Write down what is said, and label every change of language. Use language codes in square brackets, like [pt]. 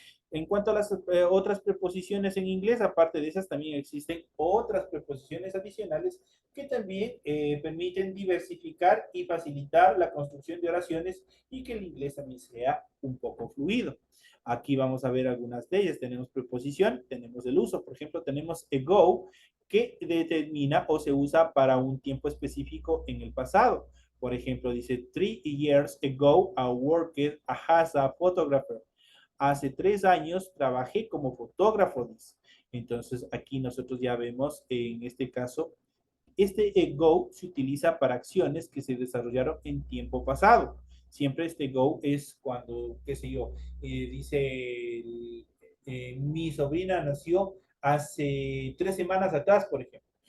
[es] En cuanto a las otras preposiciones en inglés, aparte de esas, también existen otras preposiciones adicionales que también permiten diversificar y facilitar la construcción de oraciones y que el inglés también sea un poco fluido. Aquí vamos a ver algunas de ellas. Tenemos preposición, tenemos el uso. Por ejemplo, tenemos ago, que determina o se usa para un tiempo específico en el pasado. Por ejemplo, dice, [en] 3 years ago, I worked as a photographer. [es] Hace 3 años trabajé como fotógrafo, dice. Entonces, aquí nosotros ya vemos, en este caso, este go se utiliza para acciones que se desarrollaron en tiempo pasado. Siempre este go es cuando, qué sé yo, dice, mi sobrina nació hace 3 semanas atrás, por ejemplo.